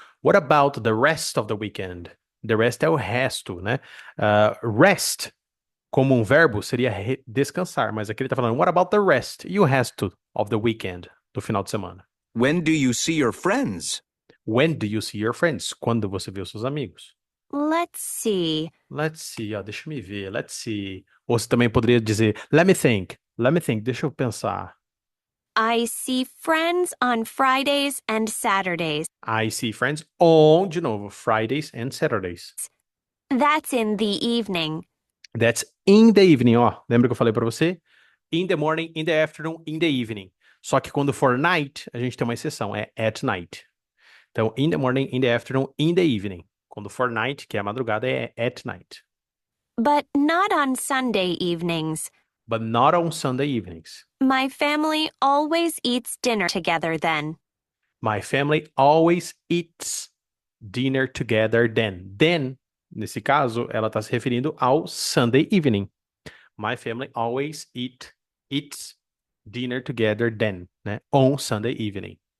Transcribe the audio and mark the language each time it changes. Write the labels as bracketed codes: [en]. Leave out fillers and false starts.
[en] What about the rest of the weekend? The rest [pt] é o resto, né? Rest, como um verbo, seria descansar, mas aqui ele tá falando, [en] what about the rest? [pt] E o resto [en] of the weekend, [pt] do final de semana? [en] When do you see your friends? When do you see your friends? [pt] Quando você vê os seus amigos? [en] Let's see. Let's see, [pt] ó, deixa me ver, let's see. Ou você também poderia dizer, [en] let me think, [pt] deixa eu pensar. [en] I see friends on Fridays and Saturdays. I see friends on, [pt] de novo, [en] Fridays and Saturdays. That's in the evening. That's in the evening, ó. [pt] Lembra que eu falei pra você? [en] In the morning, in the afternoon, in the evening. [pt] Só que quando for night, a gente tem uma exceção, é [en] at night. [pt] Então, [en] in the morning, in the afternoon, in the evening. [pt] Quando for night, que é a madrugada, é [en] at night. But not on Sunday evenings. But not on Sunday evenings. My family always eats dinner together then. My family always eats dinner together then. [pt] Then, nesse caso, ela está se referindo ao Sunday evening. [en] My family always eats dinner together then, né? On Sunday evening.